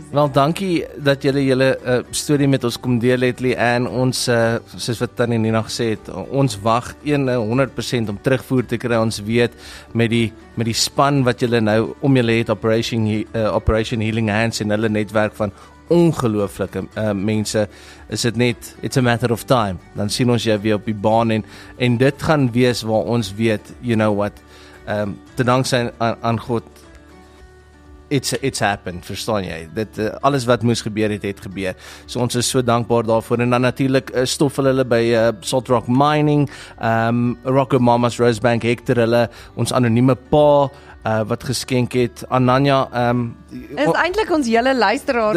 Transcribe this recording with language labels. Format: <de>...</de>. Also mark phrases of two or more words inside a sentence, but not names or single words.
<af>Wel, dankie dat julle julle storie met ons kom deel het, Leanne. Ons, soos wat Tannie Nina gesê het, ons wag 100% om terugvoer te kry. Ons weet met die span wat julle nou om julle het, Operation Healing Hands en hulle netwerk van ongelooflike mense, is dit net,</af> <en>it's a matter of time.</en> <af>Dan sien ons jou weer op die baan en dit gaan wees waar ons weet,</af> <en>you know what,</en> <af>te dankse aan God,</af> <en>it's happened,</en> <af>verstaan jy? Dit alles wat moes gebeur het gebeur. So ons is so dankbaar daarvoor en dan natuurlik stoffel hulle by Salt Rock Mining, Rocco Mamas, Rosebank Hector, hulle ons anonieme pa wat geskenk het, Ananya, is eintlik ons hele luisteraars,</af>